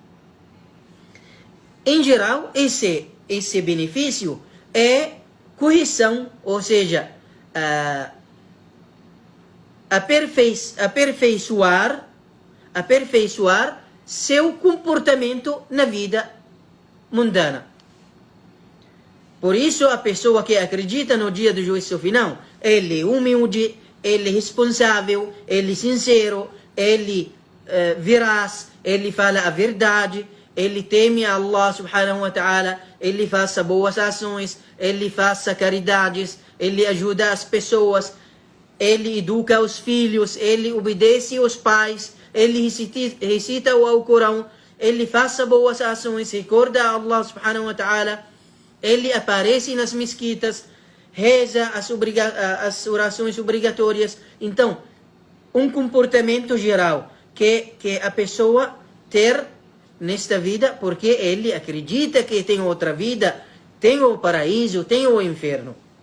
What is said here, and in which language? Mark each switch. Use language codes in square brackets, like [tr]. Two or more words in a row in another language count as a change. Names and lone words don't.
[pt] Em geral, esse benefício é correção, ou seja, aperfeiçoar seu comportamento na vida mundana. Por isso, a pessoa que acredita no dia do juízo final, ele é humilde, ele é responsável, ele é sincero, ele veraz, ele fala a verdade, ele teme a Allah [ar] سبحانه وتعالى, [pt] ele faça boas ações, ele faça caridades, ele ajuda as pessoas, ele educa os filhos, ele obedece os pais, ele recita o Alcorão, ele faça boas ações, recorda a Allah [ar] سبحانه وتعالى, [pt] ele aparece nas mesquitas, reza as orações obrigatórias. Então, um comportamento geral que a pessoa ter nesta vida, porque ele acredita que tem outra vida, tem o paraíso, tem o inferno.